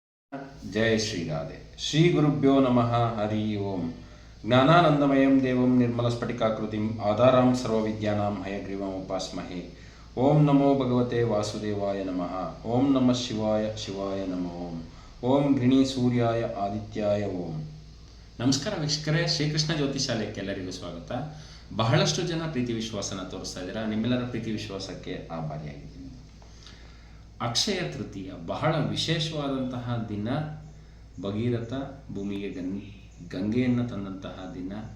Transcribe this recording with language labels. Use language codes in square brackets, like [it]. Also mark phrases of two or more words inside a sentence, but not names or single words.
[sa] ಜಯ ಶ್ರೀರಾಧೆ. ಶ್ರೀ ಗುರುಭ್ಯೋ ನಮಃ. ಹರಿ ಓಂ. ಜ್ಞಾನಾನಂದಮಯಂ ದೇವಂ ನಿರ್ಮಲಸ್ಫಟಿಕಾಕೃತಿಂ ಆಧಾರಾಂ ಸರ್ವವಿದ್ಯಾನಾಂ ಹಯಗ್ರೀವಂ ಉಪಾಸ್ಮಹೇ. ಓಂ ನಮೋ ಭಗವತೆ ವಾಸುದೇವಾಯ ನಮಃ. ಓಂ ನಮಃ ಶಿವಾಯ ಶಿವಾಯ ನಮೋ ಓಂ. ಓಂ ಗೃಣಿ ಸೂರ್ಯಾಯ ಆದಿತ್ಯಾಯ ಓಂ. [kn] ನಮಸ್ಕಾರ ವೀಕ್ಷಕರೇ, ಶ್ರೀಕೃಷ್ಣ ಜ್ಯೋತಿಷಾಲಯಕ್ಕೆ ಎಲ್ಲರಿಗೂ ಸ್ವಾಗತ. ಬಹಳಷ್ಟು ಜನ ಪ್ರೀತಿ ವಿಶ್ವಾಸನ ತೋರಿಸ್ತಾ ಇದ್ದೀರಾ. ನಿಮ್ಮೆಲ್ಲರ ಪ್ರೀತಿ ವಿಶ್ವಾಸಕ್ಕೆ ಆಭಾರಿಯಾಗಿದ್ದೀನಿ. ಅಕ್ಷಯ ತೃತೀಯ ಬಹಳ ವಿಶೇಷವಾದಂತಹ ದಿನ. ಭಗೀರಥ ಭೂಮಿಗೆ ಗಂಗೆಯನ್ನು ತಂದಂತಹ ದಿನ.